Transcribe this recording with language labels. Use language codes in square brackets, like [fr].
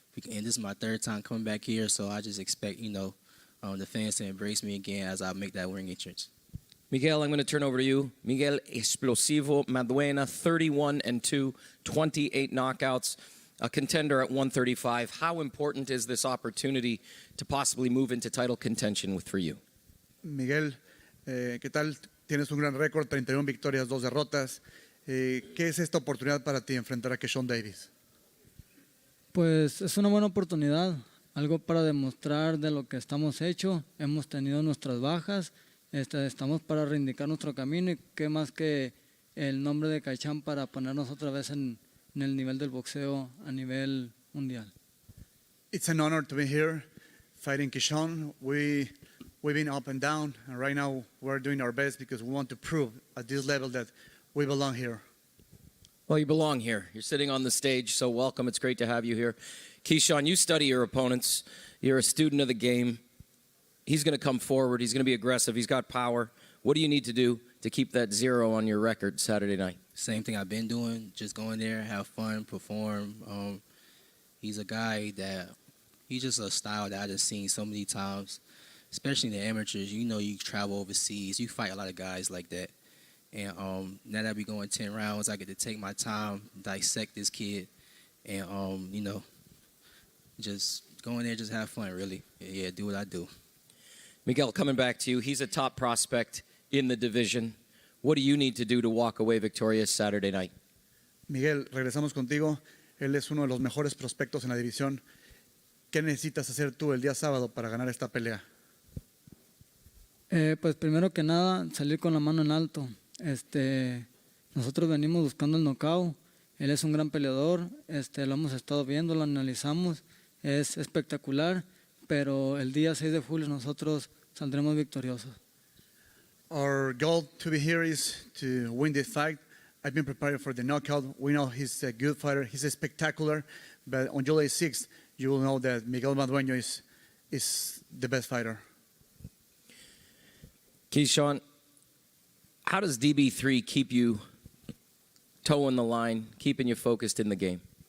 [en] And this is my 3rd time coming back here, so I just expect, you know, the fans to embrace me again as I make that ring entrance. Miguel, I'm going to turn over to you. Miguel Explosivo Madueno, 31-2, 28 knockouts, a contender at 135. How important is this opportunity to possibly move into title contention for you? [es] Miguel, ¿qué tal? Tienes un gran récord, 31 victorias, 2 derrotas. ¿Qué es esta oportunidad para ti enfrentar a Keyshawn Davis? Pues es una buena oportunidad, algo para demostrar de lo que estamos hechos. Hemos tenido nuestras bajas, estamos para reivindicar nuestro camino y qué más que el nombre de Keyshawn para ponernos otra vez en el nivel del boxeo a nivel mundial. [en] It's an honor to be here fighting Keyshawn. We've been up and down, and right now we're doing our best because we want to prove at this level that we belong here. Well, you belong here. You're sitting on the stage, so welcome. It's great to have you here. Keyshawn, you study your opponents. You're a student of the game. He's going to come forward. He's going to be aggressive. He's got power. What do you need to do to keep that 0 on your record Saturday night? Same thing I've been doing, just go in there, have fun, perform. He's a guy that, he's just a style that I've just seen so many times, especially in the amateurs. You know, you travel overseas, you fight a lot of guys like that. And now that we going 10 rounds, I get to take my time, dissect this kid, and, you know, just go in there, just have fun, really. Yeah, do what I do. Miguel, coming back to you, he's a top prospect in the division. What do you need to do to walk away victorious Saturday night? [es] Miguel, regresamos contigo. Él es uno de los mejores prospectos en la división. ¿Qué necesitas hacer tú el día sábado para ganar esta pelea? Pues primero que nada, salir con la mano en alto. Nosotros venimos buscando el knockout. Él es un gran peleador. Lo hemos estado viendo, lo analizamos. Es espectacular, pero el día 6 de julio nosotros saldremos victoriosos. [en] Our goal to be here is to win this fight. I've been preparing for the knockout. We know he's a good fighter. He's a spectacular. But on July 6th, you will know that Miguel Madueno is the best fighter. Keyshawn, how does DB3 keep you toeing the line, keeping you focused in the game?